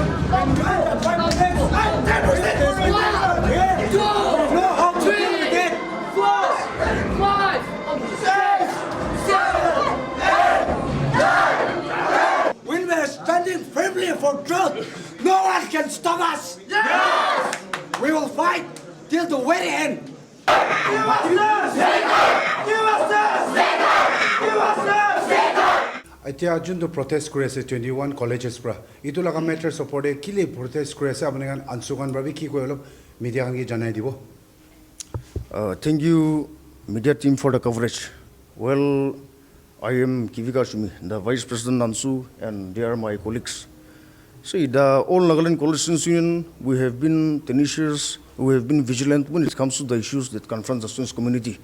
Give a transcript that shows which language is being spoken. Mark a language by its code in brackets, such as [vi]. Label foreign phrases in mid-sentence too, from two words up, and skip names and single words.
[en] And during that 5 minutes, 10 when we are standing firmly for truth, no one can stop us. Yes! We will fight till the very end. Give us this! Give us this! Give us this! [nag] Itia jun to protest kore ase 21 colleges pra itu laga [en] matter support [nag] e kile protest kore ase apni kan ansukan bra bi ki ko olop media kan ki janai dibo. [en] Thank you, media team, for the coverage. Well, I am Kivika Shumi, the Vice President Ansu, and they are my colleagues. See, the all Nagaland Coalition Union, we have been tenacious, we have been vigilant when it comes to the issues that confront the students' community.